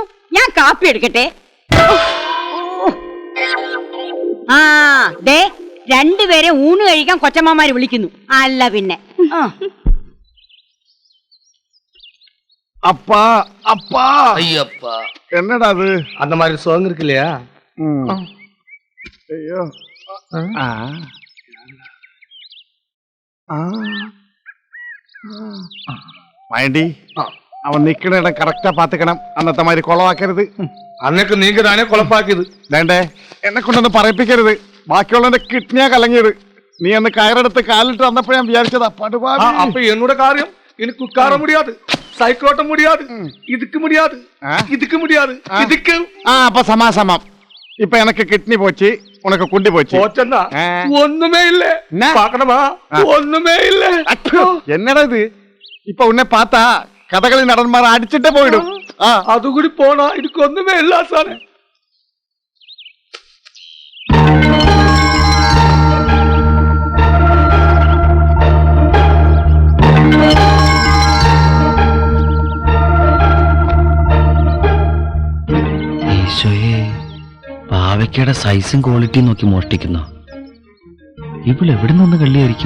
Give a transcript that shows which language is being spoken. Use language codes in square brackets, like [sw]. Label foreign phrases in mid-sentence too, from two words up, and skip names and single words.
[ml] ഞാൻ കാപ്പി എടുക്കട്ടെ. ആ, ദേ, രണ്ടുപേരെ ഊണ് കഴിക്കാൻ കൊച്ചമ്മമാര് വിളിക്കുന്നു. അല്ല പിന്നെ. അപ്പാ, അപ്പാ, [ta] ஐயப்பா, [ml] എന്നടാ അത്? [ta] அந்த மாதிரி சோங் இருக்கு இல்லையா? [ml] അയ്യോ. മൈണ്ടി, അവൻ നിക്കണ കറക്റ്റാ പാത്തിക്കണം. അന്നത്തെ മാതിരി കുളവാക്കരുത്. [ta] அன்னைக்கு நீங்க தானே குழப்பாக்கியது. [ml] വേണ്ടേ, എന്നെ കൊണ്ടൊന്ന് പറയിപ്പിക്കരുത്. ബാക്കിയുള്ളവന്റെ കിഡ്നിയാ കലങ്ങിയത്. നീ അന്ന് കയറെടുത്ത് കാലിട്ട് വന്നപ്പോ ഞാൻ വിചാരിച്ചതാ പടുപാടി. [ta] அப்ப என்னோட காரியம் எனக்கு உட்கார முடியாது, சைக்கிள் ஓட்ட முடியாது, இதுக்கு முடியாது, இதுக்கு முடியாது, இதுக்கு. [ml] അപ്പൊ സമാസമം. ഇപ്പൊ എനക്ക് കിഡ്നി പോച്ച്, ഉനക്ക് കുണ്ടി പോച്ച്. [ta] போச்சன்னா ஒண்ணுமே இல்ல. பாக்கணுமா? ஒண்ணுமே இல்ல. [ml] എന്നടാ ഇത്? ഇപ്പൊ ഉന്നെ പാത്താ കഥകളി നടന്മാർ അടിച്ചിട്ടേ പോയിടും. [ta] அது கூடி போனா இதுக்கு ஒண்ணுமே இல்ல சார். [ml] ഈശോയെ, പാവയ്ക്കയുടെ സൈസും ക്വാളിറ്റിയും നോക്കി മോഷ്ടിക്കുന്ന ഇപ്പോൾ എവിടെ നിന്ന് കള്ളിയായിരിക്കും?